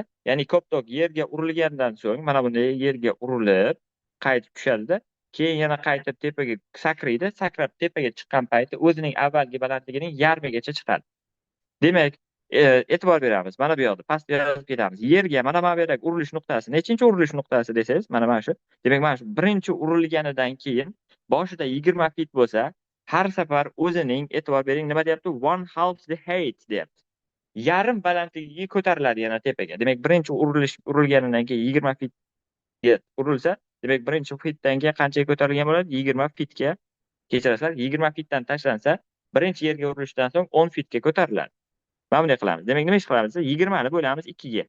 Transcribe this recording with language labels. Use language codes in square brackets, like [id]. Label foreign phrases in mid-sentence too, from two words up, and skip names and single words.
[uz] Ya'ni koptok yerga urilgandan so'ng mana bunday yerga urilib qaytib tushadi-da, keyin yana qaytib tepaga sakraydi, sakrab tepaga chiqqan payti o'zining avvalgi balandligining yarmigacha chiqadi. Demak, e'tibor beramiz. Mana bu yoqda pastga yozib ketamiz. Yerga mana bu yerdagi urilish nuqtasi nechinchi urilish nuqtasi desangiz, mana shu. Demak, mana shu birinchi urilganidan keyin boshida 20 feet bo'lsa, har safar o'zining, e'tibor bering, nima deyapti? [en] One half the height deyapti. [uz] Yarim balandligiga ko'tariladi yana tepaga. Demak, birinchi urilganidan keyin 20 feetga urilsa, demak, birinchi feetdan keyin qanchaga ko'tarilgan bo'ladi? 20 feetga. Kechirasizlar, 20 feetdan tashlansa, birinchi yerga urilishdan so'ng 10 feetga ko'tariladi. Mana bunday qilamiz. Demak, nima ish qilamiz? 20 ni bo'lamiz 2 ga.